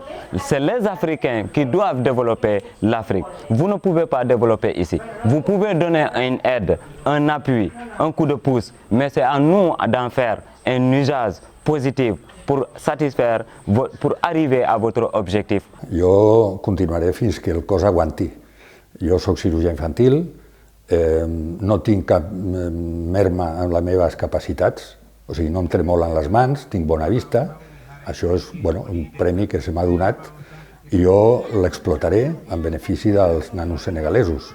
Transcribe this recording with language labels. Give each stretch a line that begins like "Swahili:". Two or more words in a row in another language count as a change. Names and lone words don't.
French: C'est les Africains qui doivent développer l'Afrique. Vous ne pouvez pas développer ici. Vous pouvez donner une aide, un appui, un coup de pouce, mais c'est à nous d'en faire un usage positif pour satisfaire, pour arriver à votre objectif.
Catalan: Jo continuaré fins que el cos aguanti. Jo soc cirurgià infantil, no tinc cap merma en les meves capacitats, o sigui, no em tremolen les mans, tinc bona vista, això és un premi que se m'ha donat i jo l'explotaré en benefici dels nanos senegalesos.